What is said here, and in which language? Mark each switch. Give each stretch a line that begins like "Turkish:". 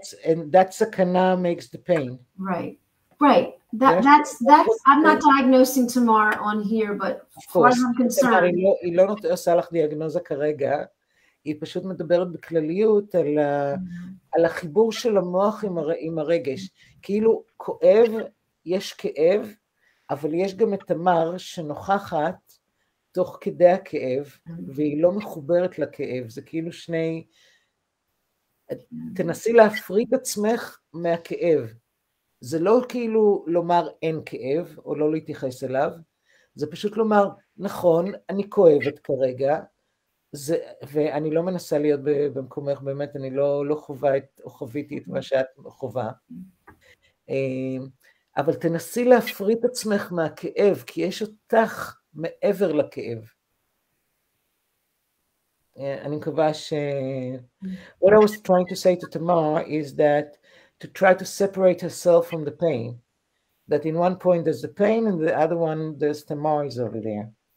English: And that sakana makes the pain. Right. That's I'm not diagnosing Tamar on here, but as far as I'm concerned.
Hebrew: היא לא עושה לך דיאגנוזה כרגע, היא פשוט מדברת בכלליות על החיבור של המוח עם הרגש. כאילו כואב, יש כאב, אבל יש גם את תמר שנוכחת תוך כדי הכאב, והיא לא מחוברת לכאב. זה כאילו שני, תנסי להפריד עצמך מהכאב. זה לא כאילו לומר אין כאב, או לא להתייחס אליו, זה פשוט לומר, נכון, אני כואבת כרגע, ואני לא מנסה להיות במקומך, באמת, אני לא חווה או חוויתי את מה שאת חווה, אבל תנסי להפריד את עצמך מהכאב, כי יש אותך מעבר לכאב. אני מקווה
English: What I was trying to say to Tamar is that to try to separate herself from the pain, that in one point there's the pain, and the other one there's Tamar is over there.